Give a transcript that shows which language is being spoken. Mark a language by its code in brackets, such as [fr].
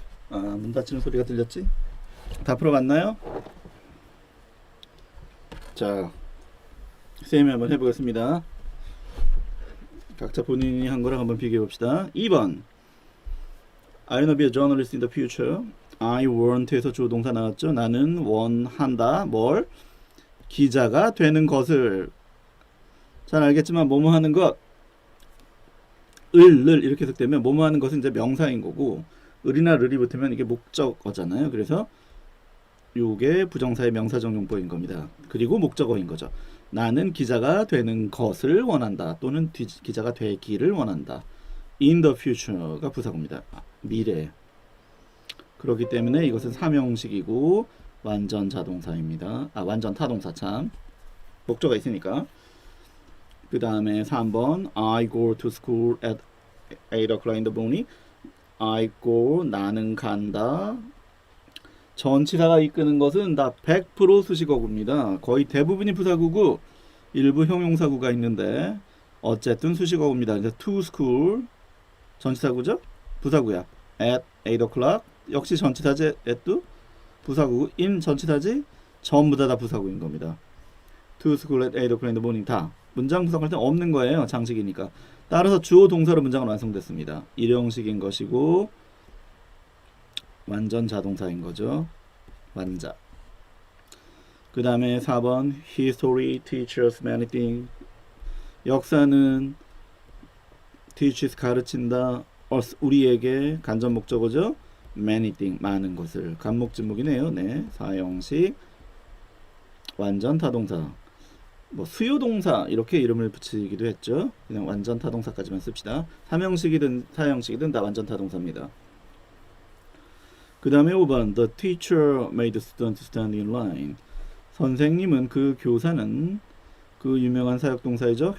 [ko] 문 닫히는 소리가 들렸지? 다 풀어봤나요? 자, 쌤이 한번 해보겠습니다. 각자 본인이 한 거랑 한번 비교해 봅시다. [en] 2번 I wanna be a journalist in the future. I want [ko] 에서 주어 동사 나왔죠. 나는 원한다. 뭘? 기자가 되는 것을. 잘 알겠지만 뭐뭐 하는 것 을 이렇게 해석되면 뭐뭐 하는 것은 이제 명사인 거고 을이나 르이 붙으면 이게 목적어잖아요. 그래서 요게 부정사의 명사적 용법인 겁니다. 그리고 목적어인 거죠. 나는 기자가 되는 것을 원한다. 또는 기자가 되기를 원한다. [en] In the future [ko] 가 부사구입니다. 미래. 그렇기 때문에 이것은 삼형식이고 완전 자동사입니다. 완전 타동사 참. 목적어가 있으니까. [en] 그 다음에 3번 I go to school at 8 o'clock in the morning. I go [ko] 나는 간다. 전치사가 이끄는 것은 다 100% 수식어구입니다. 거의 대부분이 부사구고 일부 형용사구가 있는데 어쨌든 수식어구입니다. 이제 [en] to school [ko] 전치사구죠? 부사구야. [en] at 8 o'clock [ko] 역시 전치사지. at도 부사구고 in 전치사지. 전부 다 부사구인 겁니다. [en] to school at 8 o'clock in the morning [ko] 다 문장 구성할 때 없는 거예요. 장식이니까. 따라서 주어 동사로 문장은 완성됐습니다. 일형식인 것이고 완전 자동사인 거죠. 완자. [en] 그 다음에 4번 History teaches many things. [ko] 역사는 teaches 가르친다. us 우리에게 간접 목적어죠. [en] many things [ko] 많은 것을. 간목진목이네요. 네. 사형식 완전 타동사. 뭐 수요동사 이렇게 이름을 붙이기도 했죠. 그냥 완전 타동사까지만 씁시다. 삼형식이든 사형식이든 다 완전 타동사입니다. [en] 그 다음에 5번 The teacher made the student stand in line. [ko] 선생님은 그 교사는 그 유명한 사역동사이죠.